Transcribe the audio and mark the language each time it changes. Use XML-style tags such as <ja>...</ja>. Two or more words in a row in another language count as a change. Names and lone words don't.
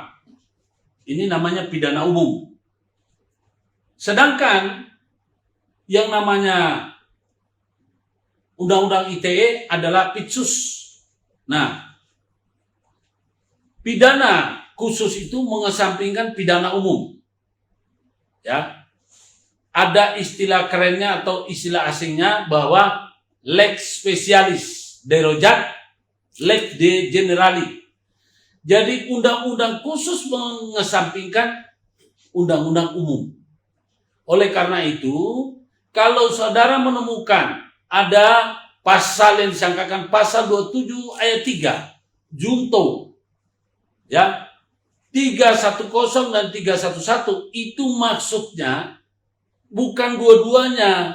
<id>Ini namanya pidana umum. Sedangkan yang namanya Undang-Undang ITE adalah Pitsus. Nah, pidana khusus itu mengesampingkan pidana umum. Ya. Ada istilah kerennya atau istilah asingnya bahwa</id> <la>lex specialis derogat, lex de generali.</la> <id>Jadi undang-undang khusus mengesampingkan undang-undang umum. Oleh karena itu, kalau saudara menemukan ada pasal yang disangkakan pasal 27 ayat 3 junto, ya, 310 dan 311 itu maksudnya bukan dua-duanya.</id>